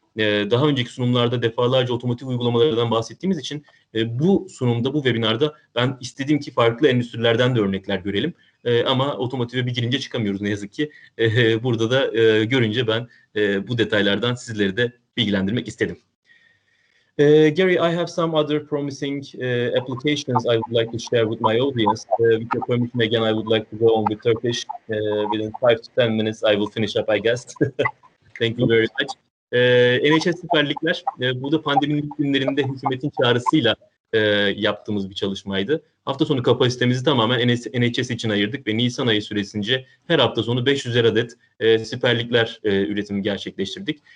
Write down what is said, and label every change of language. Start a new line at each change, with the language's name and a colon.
Turkish: Daha önceki sunumlarda defalarca otomotiv uygulamalarından bahsettiğimiz için bu sunumda, bu webinarda ben istedim ki farklı endüstrilerden de örnekler görelim. Ama otomotive bir girince çıkamıyoruz ne yazık ki. Burada da görünce ben bu detaylardan sizleri de bilgilendirmek istedim.
English: Gary, I have some other promising applications I would like to share with my audience. With your permission, again, I would like to go on with Turkish. Within 5 to 10 minutes, I will finish up, I guess. Thank you very much.
Turkish: NHS Süper Ligler, bu da pandeminin ilk günlerinde hükümetin çağrısıyla yaptığımız bir çalışmaydı. Hafta sonu kapasitemizi tamamen NHS için ayırdık ve Nisan ayı süresince her hafta sonu 500'er adet Süper Ligler üretimi gerçekleştirdik.